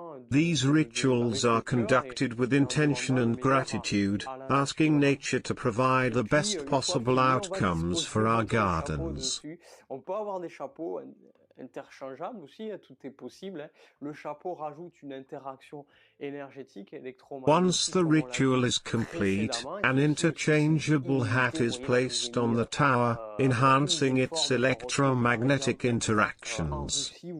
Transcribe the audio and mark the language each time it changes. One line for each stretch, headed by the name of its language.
English: These rituals are conducted with intention and gratitude, asking nature to provide the best possible outcomes for our gardens.
French: On peut avoir des chapeaux interchangeables aussi, tout est possible. Le chapeau rajoute une interaction énergétique électromagnétique.
English: Once the ritual is complete, an interchangeable hat is placed on the tower, enhancing its electromagnetic interactions.